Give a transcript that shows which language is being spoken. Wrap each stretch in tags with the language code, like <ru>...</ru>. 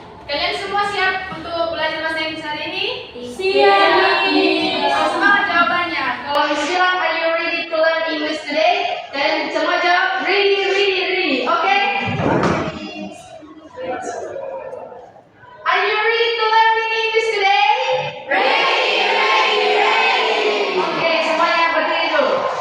<id>Kalian semua siap untuk belajar bahasa Inggris hari ini? Siap. Semangat jawabannya. Kalau Miss bilang,</id> <en>are you ready to learn English today?</en> <id>Dan semua jawab,</id> <en>ready. Oke? Are you ready to learn English today? Ready.</en> <id>Oke, semuanya berdiri dulu.</id>